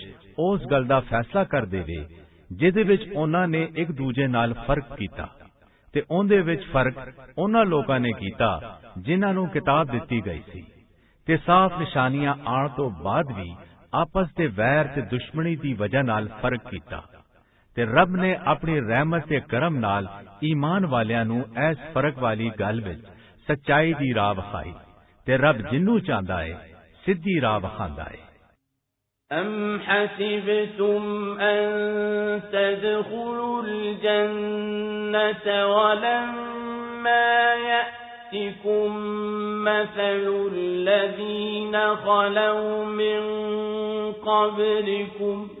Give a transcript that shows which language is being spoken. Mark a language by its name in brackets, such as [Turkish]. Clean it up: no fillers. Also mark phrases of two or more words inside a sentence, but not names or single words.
[Punjabi] ਉਸ ਗੱਲ ਦਾ ਫੈਸਲਾ ਕਰ ਦੇਵੇ ਜਿਹਦੇ ਵਿੱਚ ਉਹਨਾਂ ਨੇ ਇੱਕ ਦੂਜੇ ਨਾਲ ਫਰਕ ਕੀਤਾ, ਤੇ ਉਹਦੇ ਵਿੱਚ ਫਰਕ ਉਹਨਾਂ ਲੋਕਾਂ ਨੇ ਕੀਤਾ ਜਿਨ੍ਹਾਂ ਨੂੰ ਕਿਤਾਬ ਦਿੱਤੀ ਗਈ ਸੀ, ਤੇ ਸਾਫ਼ ਨਿਸ਼ਾਨੀਆਂ ਆਉਣ ਤੋਂ ਬਾਅਦ ਵੀ ਆਪਸ ਦੇ ਵੈਰ ਤੇ ਦੁਸ਼ਮਣੀ ਦੀ ਵਜ੍ਹਾ ਨਾਲ ਫਰਕ ਕੀਤਾ, ਤੇ ਰੱਬ ਨੇ ਆਪਣੀ ਰਹਿਮਤ ਤੇ ਕਰਮ ਨਾਲ ਈਮਾਨ ਵਾਲਿਆਂ ਨੂੰ ਇਸ ਫਰਕ ਵਾਲੀ ਗੱਲ ਵਿੱਚ ਸੱਚਾਈ ਦੀ ਰਾਹ ਵਿਖਾਈ, ਤੇ ਰੱਬ ਜਿੰਨੂੰ ਚਾਹੁੰਦਾ ਹੈ ਸਿੱਧੀ ਰਾਹ ਵਿਖਾਉਂਦਾ ਹੈ। [Arabic] أم حسبتم أن تدخلوا الجنة ولما يأتكم مثل الذين خلوا من قبلكم